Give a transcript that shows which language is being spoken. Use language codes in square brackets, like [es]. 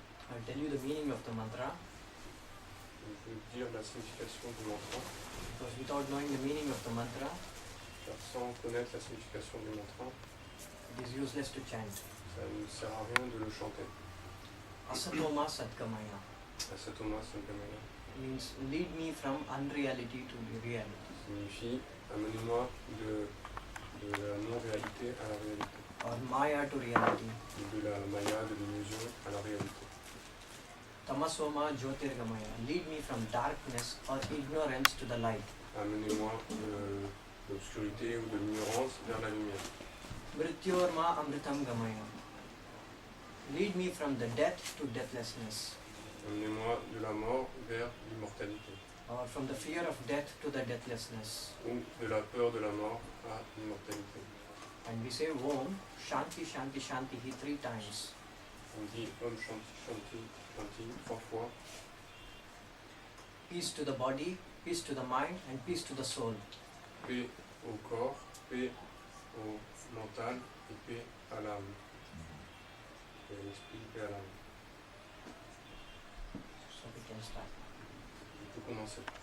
[en] I'll tell you the meaning of the mantra, [fr] Je vais dire la signification du mantra, [en] because without knowing the meaning of the mantra, [fr] car sans connaître la signification du mantra, [en] it is useless to chant. [fr] ça ne sert à rien de le chanter. [sa] Asatoma Satgamaya Asatoma Satgamaya [en] means lead me from unreality to the reality, [fr] signifie amenez-moi de la non-réalité à la réalité, [en] or Maya to reality. [fr] de la maya, de l'illusion à la réalité. [sa] Tamasoma Jyotirgamaya, [en] lead me from darkness or ignorance to the light. [fr] Amenez-moi de l'obscurité ou de l'ignorance vers la lumière. [sa] Mrityorma Amritam Gamaya, [en] lead me from the death to deathlessness, [fr] Amenez-moi de la mort vers l'immortalité, [en] or from the fear of death to the deathlessness. [fr] ou de la peur de la mort à l'immortalité. [en] And we say Om Shanti Shanti Shanti 3 times. [fr] On dit Om Shanti Shanti Shanti 3 fois. [en] Peace to the body, peace to the mind, and peace to the soul. [fr] Paix au corps, paix au mental et paix à l'âme. Paix à l'esprit, paix à l'âme. [en] So we can start. [fr] On peut commencer.